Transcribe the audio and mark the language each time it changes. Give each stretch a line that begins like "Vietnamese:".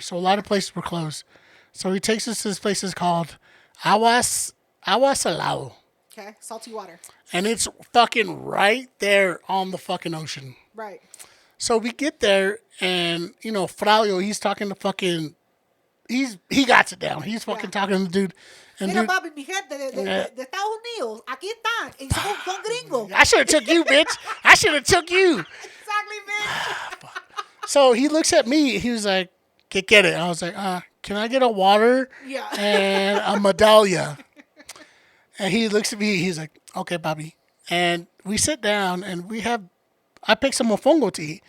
English: So a lot of places were closed. So he takes us to this place that's called Agua Salado. Okay, salty water. And it's fucking right there on the fucking ocean. Right. So we get there, and, Fraulio, he's talking to fucking... He got it down. He's fucking talking to the dude. And
Spanish: Mira, papi, mi gente de Estados Unidos, aquí están, y son gringos.
English: I should have took you, bitch. I should have took you. Exactly, bitch. So he looks at me. He was like, get it. I was like, can I get a water and a medallia? And he looks at me. He's like, okay, Bobby. And we sit down, and I picked some mofongo to eat.